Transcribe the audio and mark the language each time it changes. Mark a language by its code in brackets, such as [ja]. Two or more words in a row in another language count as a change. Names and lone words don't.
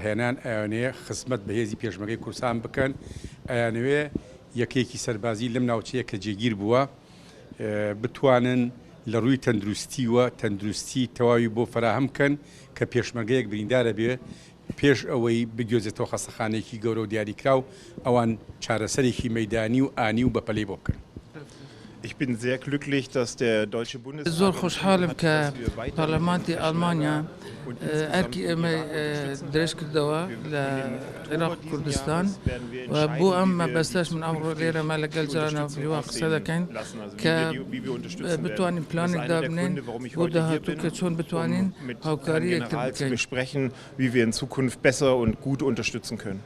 [ckb] ڕەهێنان ئەیانەیە خزمەت بە هێزی پێشمەرگەی کوردستان بکەن ئەیانەوێ یەکێکی سەربازی لەم ناوچەیە کە جێگیر بووە بتوانن لە ڕووی تەندروستیوە تەندروستی تەواوی بۆ فراهەم بکەن کە پێشمەرگەیەک بریندارە بێ پێش ئەوەی بگوێزێتەوە خەستەخانەیەکی گەورە و دیاریکراو ئەوان چارەسەرێکی مەیدانی و ئانی و بەپەلەی بۆ بکەن. [de] Ich bin sehr glücklich, dass der deutsche Bundesrat [ckb] زۆر خۆشحاڵم کە پەرلەمانتی ئەڵمانیا ئەرکی ئێمە درێژ کردەوە لە عێراق و کوردستان و بۆ ئەم مەبەستەش من ئەمڕۆ لێرەمە لەگەڵ جەنابلیوا قسە دەکەین کە بتوانین پلانێکدا بنێن بۆ داهاتوو کە چۆن بتوانین هاوکاری یەکتر بکەین. [de] besprechen, wie wir in Zukunft besser und gut unterstützen können.